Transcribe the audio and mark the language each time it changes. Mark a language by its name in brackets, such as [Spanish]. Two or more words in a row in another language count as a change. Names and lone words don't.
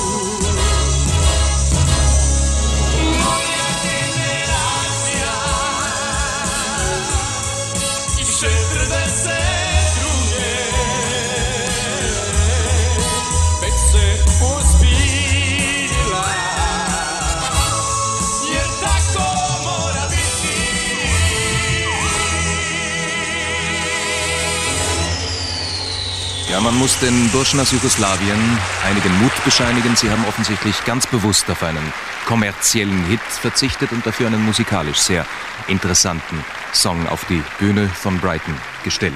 [Serbian] Moja generacija i 42. već se ozbiljila, jer tako mora biti. [German] Ja, man muss den Burschen aus Jugoslawien einigen Mut bescheinigen. Sie haben offensichtlich ganz bewusst auf einen kommerziellen Hit verzichtet und dafür einen musikalisch sehr interessanten Song auf die Bühne von Brighton gestellt.